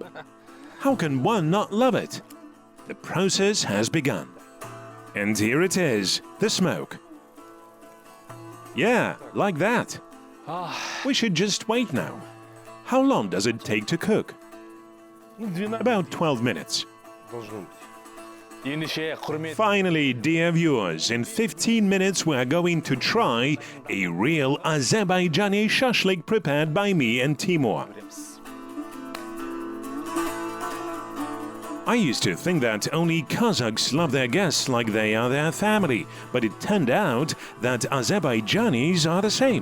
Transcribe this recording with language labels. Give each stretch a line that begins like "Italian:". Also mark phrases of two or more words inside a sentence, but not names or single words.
English: How can one not love it? The process has begun. And here it is, the smoke. Yeah, like that. We should just wait now. How long does it take to cook?
Russian: ну, 12
English: About 12 minutes.
Russian: должно быть.
Kazakh: ендеше құрмет
English: Finally, dear viewers, in 15 minutes we're going to try a real Azerbaijani shashlyk prepared by me and Timur. I used to think that only Kazakhs love their guests like they are their family, but it turned out that Azerbaijanis are the same.